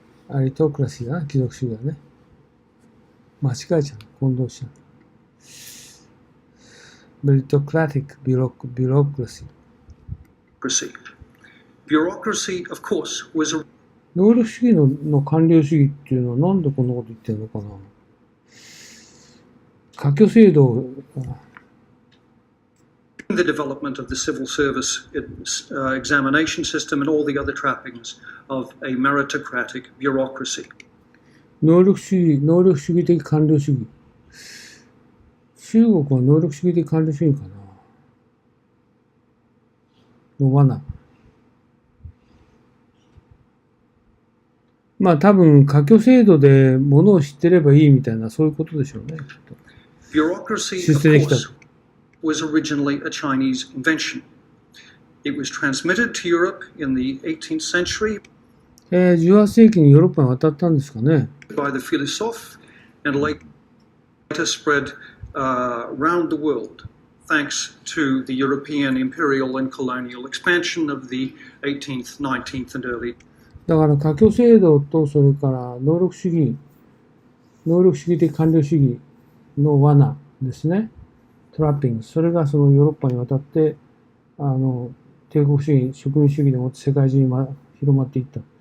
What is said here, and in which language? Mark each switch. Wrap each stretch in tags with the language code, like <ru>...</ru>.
<ja>アリトクラシーだな、貴族主義はね。間違えちゃう。混同しちゃう。メリトクラティック、ビュロクラシー。</ja> <en>Bureaucracy, of course, was a</en> <ja>能力主義の官僚主義っていうのはなんでこんなこと言ってるのかな。科挙制度</ja> <en>the development of the civil service examination system and all the other trappings of a meritocratic bureaucracy.</en> <ja>能力主義的官僚主義。中国は能力主義的官僚主義かな。の罠。まあ多分、科挙制度でものを知ってればいいみたいな、そういうことでしょうね。</ja> <en>Bureaucracy, of course, was originally a Chinese invention. It was transmitted to Europe in the 18th century</en> <ja>18世紀にヨーロッパに渡ったんですかね。</ja> <en>by the philosophe and later spread around the world thanks to the European imperial and colonial expansion of the 18th, 19th and early</en> <ja>だから科挙制度とそれから能力主義的官僚主義の罠ですね。トラッピング。それがそのヨーロッパに渡って、帝国主義、植民主義でもって世界中に広まっていった。</ja>